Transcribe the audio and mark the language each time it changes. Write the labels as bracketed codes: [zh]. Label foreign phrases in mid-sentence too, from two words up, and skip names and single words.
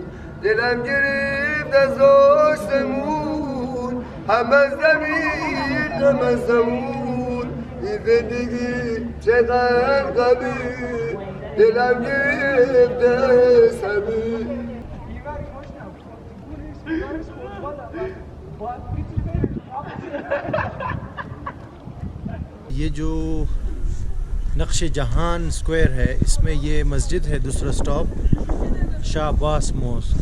[fa] دلم گرفت از آسمون، هم از زمین هم از زمون. این زندگی چقدر غمی، دلم گرفت از همین. [hi] ये जो नक्श जहान स्क्वायर है, इसमें ये मस्जिद है दूसरा स्टॉप, शाह अब्बास मॉस्क।